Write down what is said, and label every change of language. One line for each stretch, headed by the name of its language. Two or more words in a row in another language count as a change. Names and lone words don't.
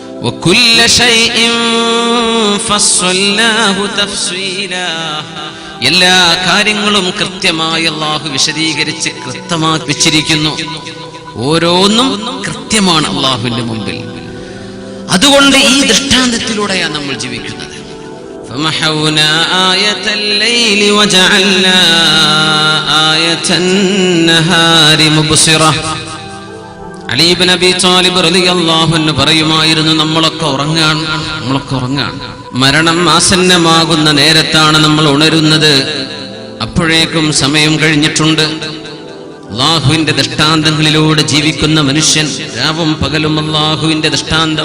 Arabic: وكل شيء فصلناه تفصيلا.
Malayalam: എല്ലാ കാര്യങ്ങളും കൃത്യമായി അല്ലാഹു വിശദീകരിച്ച് കൃത്യമാക്കി വെച്ചിരിക്കുന്നു. ഓരോന്നും കൃത്യമാണ് അല്ലാഹുവിന്റെ മുമ്പിൽ. അതുകൊണ്ട് ഈ ദൃഷ്ടാന്തത്തിലൂടെയാണ് നമ്മൾ ജീവിക്കുന്നത്.
Arabic: فمحونا آية الليل وجعلنا آية النهار مبصرة.
Malayalam: അലി ഇബ്നു അബീ ത്വാലിബ്
Arabic: رضي الله عنه
Malayalam: പറയുമായിരുന്നു, നമ്മളൊക്കെ ഉറങ്ങാൻ മരണം ആസന്നമാകുന്ന നേരത്താണ് നമ്മൾ ഉണരുന്നത്. അപ്പോഴേക്കും സമയം കഴിഞ്ഞിട്ടുണ്ട്. അല്ലാഹുവിന്റെ ദൃഷ്ടാന്തങ്ങളിലൂടെ ജീവിക്കുന്ന മനുഷ്യൻ, രാവും പകലും അല്ലാഹുവിന്റെ ദൃഷ്ടാന്തം.